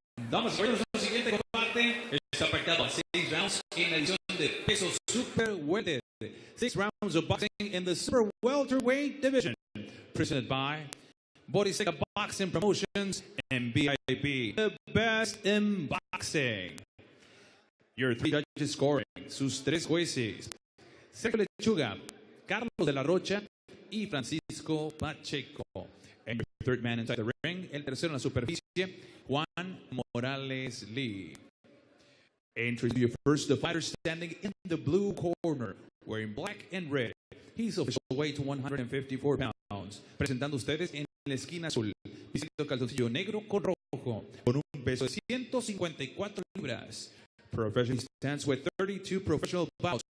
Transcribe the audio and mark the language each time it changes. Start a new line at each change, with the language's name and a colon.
Spanish: Damas y caballeros, el siguiente combate está pactado a 6 rounds en la edición de peso super welter.
English: 6 rounds of boxing in the super welterweight division. Presented by Boriseca Boxing Promotions and BIP, the best in boxing. Your 3 judges scoring,
Spanish: sus 3 jueces, Sergio Lechuga, Carlos de la Rocha y Francisco Pacheco.
English: And your third man inside the ring,
Spanish: el tercero en la superficie,
English: Juan Morales Lee. Introduce you first, the fighter standing in the blue corner, wearing black and red. He's official weight 154 pounds.
Spanish: Presentando ustedes en la esquina azul, vistiendo calzoncillo negro con rojo, con un peso de 154 libras.
English: Professional stands with 32 professional bouts.